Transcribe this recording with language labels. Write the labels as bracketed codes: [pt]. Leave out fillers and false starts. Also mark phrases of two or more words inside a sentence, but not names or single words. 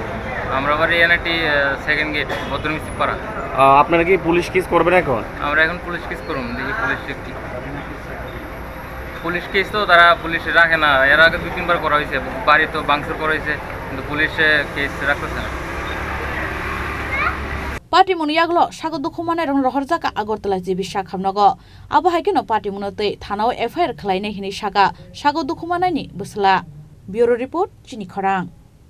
[bn] আমরা বাড়ি এনআইটি সেকেন্ড গেট বদরমিস্ত্রি পাড়া আপনারা কি পুলিশ কেস করবেন এখন আমরা এখন পুলিশ কেস করুন দেখি পুলিশ কেস তো তারা পুলিশে রাখে না এর আগে 2-3 বার করা হয়েছে বাড়ি তো ভাঙচুর করা হয়েছে কিন্তু পুলিশে কেস রাখতেছে না [trp] PatimungnoYago SagoDukho rohorjaka Agartala jibi sakhamnogo abo haikeno Patimungno tei thanao FIR khlainai hini SagoDukho ni busla [en] Bureau Report [trp] Chini Khorang